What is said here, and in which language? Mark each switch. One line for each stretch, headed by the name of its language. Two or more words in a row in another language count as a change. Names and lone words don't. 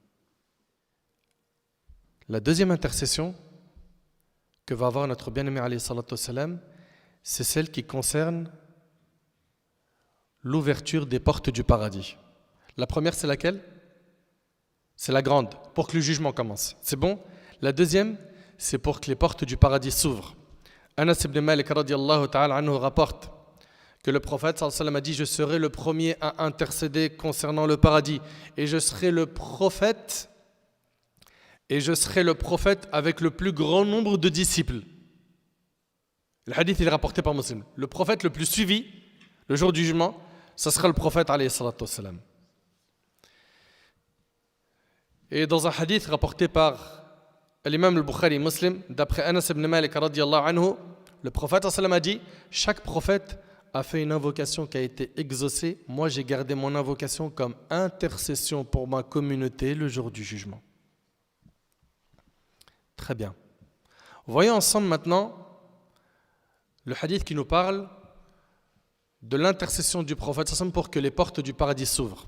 French: La deuxième intercession que va avoir notre bien-aimé
Arabic: عليه الصلاة والسلام,
French: c'est celle qui concerne l'ouverture des portes du paradis. La première, c'est laquelle? C'est la grande, pour que le jugement commence. C'est bon? La deuxième, c'est pour que les portes du paradis s'ouvrent. Anas ibn Malik
Arabic: رضي الله تعالى عنه
French: rapporte que le prophète
Arabic: صلى الله عليه وسلم
French: a dit, je serai le premier à intercéder concernant le paradis et je serai le prophète et je serai le prophète avec le plus grand nombre de disciples. Le hadith il est rapporté par Muslim. Le prophète le plus suivi, le jour du jugement, ce sera le prophète
Arabic: عليه الصلاة والسلام.
French: Et dans un hadith rapporté par l'imam al-Bukhari Muslim, d'après Anas ibn Malik
Arabic: رضي الله عنه,
French: le prophète sallam a dit, chaque prophète a fait une invocation qui a été exaucée. Moi j'ai gardé mon invocation comme intercession pour ma communauté le jour du jugement. Très bien. Voyons ensemble maintenant le hadith qui nous parle de l'intercession du prophète sallam pour que les portes du paradis s'ouvrent.